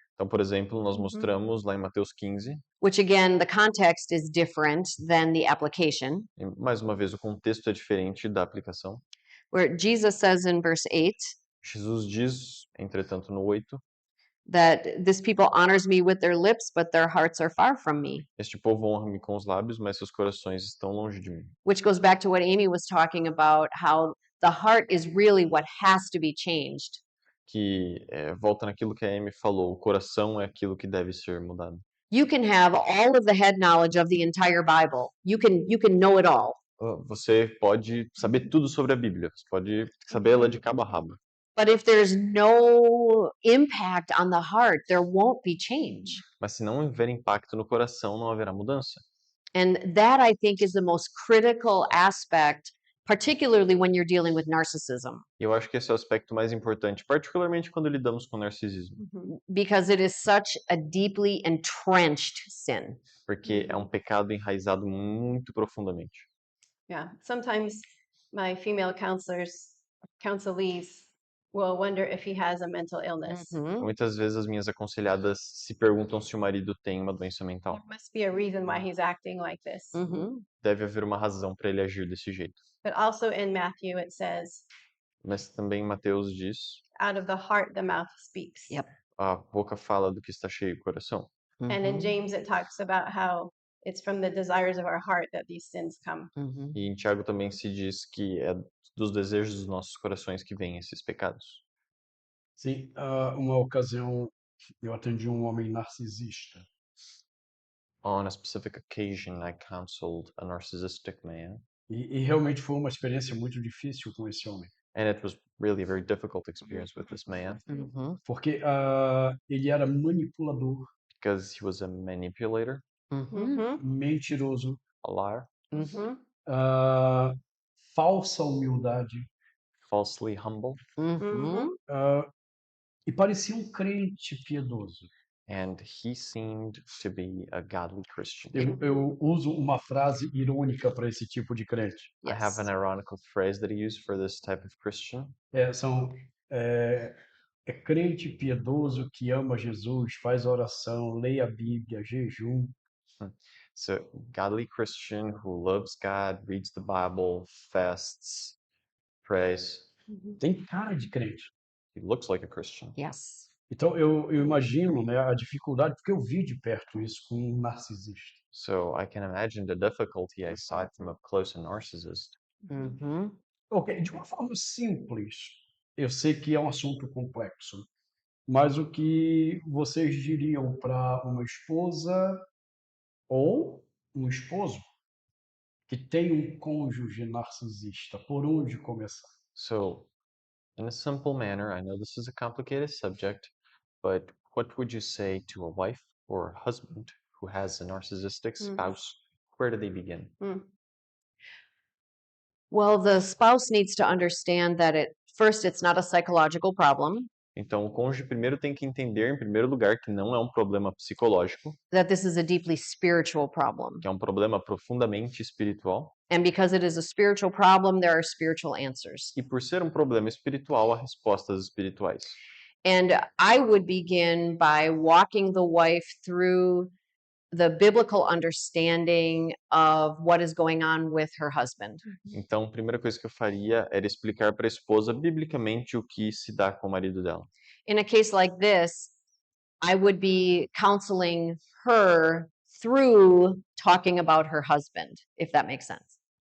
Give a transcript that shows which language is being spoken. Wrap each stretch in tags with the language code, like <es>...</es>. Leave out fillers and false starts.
<pt>Então, por exemplo, nós mostramos lá em Mateus 15,</pt> <en>which again, the context is different than the application,</en> <pt>e mais uma vez o contexto é diferente da aplicação.</pt> <en>where Jesus says in verse 8</en> <pt>Jesus diz, entretanto, no 8,</pt> <en>that this people honors me with their lips, but their hearts are far from me,</en> <pt>este povo honra-me com os lábios, mas seus corações estão longe de mim.</pt> <en>which goes back to what Amy was talking about, how the heart is really what has to be changed.</en> <pt>Que volta naquilo que a Amy falou, o coração é aquilo que deve ser mudado.</pt> <en>You can have all of the head knowledge of the entire Bible. You can know it all.</en> <pt>Você pode saber tudo sobre a Bíblia, você pode saber ela de cabo a rabo.</pt> <en>But if there's no impact on the heart, there won't be change.</en> <pt>Mas se não houver impacto no coração, não haverá mudança.</pt> <en>And that, I think, is the most critical aspect, particularly when you're dealing with narcissism,</en> <pt>E eu acho que esse é o aspecto mais importante, particularmente quando lidamos com narcisismo,</pt> <en>because it is such a deeply entrenched sin.</en> <pt>porque é um pecado enraizado muito profundamente.</pt> <en>Yeah. Sometimes my female counselees will wonder if he has a mental illness.</en> <pt>Muitas vezes as minhas aconselhadas se perguntam se o marido tem uma doença mental.</pt> <en>There must be a reason why he's acting like this.</en> <pt>Deve haver uma razão para ele agir desse jeito.</pt> <en>But also in Matthew, it says,</en> <pt>Mas também Mateus diz,</pt> <en>out of the heart, the mouth speaks. Yep.</en> <pt>a boca fala do que está cheio o coração.</pt> <en>And in James, it talks about how It's from the desires of our heart that these sins come. Mhm.</en> <pt>E em Tiago também se diz que é dos desejos dos nossos corações que vêm esses pecados. Sim, uma ocasião eu atendi um homem narcisista.</pt> <en>On a specific occasion, I counseled a narcissistic man,</en> <pt>E realmente foi uma experiência muito difícil com esse homem.</pt> <en>and it was really a very difficult experience with this man Mhm.</en> <pt>Porque ele era manipulador,</pt> <en>because he was a manipulator, Mhm. Mhm.</en> <pt>mentiroso,</pt> <en>a liar, Mhm.</en> <pt>ah, falsa humildade,</pt> <en>falsely humble, Mhm.</en> <pt>e parecia um crente piedoso.</pt> <en>and he seemed to be a godly Christian.</en> <pt>Eu uso uma frase irônica para esse tipo de crente.</pt> <en>I have an Yes. ironical phrase that I use for this type of Christian.</en> <pt>É crente piedoso que ama Jesus, faz oração, lê a Bíblia, jejum.</pt> <en>So, godly Christian who loves God, reads the Bible, fasts, prays.</en> <pt>Tem cara de crente.</pt> <en>He looks like a Christian. Yes.</en> <pt>Então eu imagino, né, a dificuldade, porque eu vi de perto isso com um narcisista.</pt> <en>So I can imagine the difficulty. I saw it from up close, a narcissist. Mhm.</en> <pt>Ok, de uma forma simples, eu sei que é um assunto complexo, mas o que vocês diriam para uma esposa ou um esposo que tem um cônjuge narcisista? Por onde começar?</pt> <en>So, in a simple manner, I know this is a complicated subject, but what would you say to a wife or a husband who has a narcissistic spouse? Where do they begin? Well, the spouse needs to understand that first, it's not a psychological problem,</en> <pt>Então, o cônjuge primeiro tem que entender, em primeiro lugar, que não é um problema psicológico,</pt> <en>that this is a deeply spiritual problem.</en> <pt>que é um problema profundamente espiritual.</pt> <en>And because it is a spiritual problem, there are spiritual answers.</en> <pt>E por ser um problema espiritual, há respostas espirituais.</pt> <en>And I would begin by walking the wife through the biblical understanding of what is going on with her husband.</en> <pt>Então, a primeira coisa que eu faria era explicar para a esposa biblicamente o que se dá com o marido dela.</pt> <en>In a case like this, I would be counseling her through talking about her husband, if that makes sense.</en>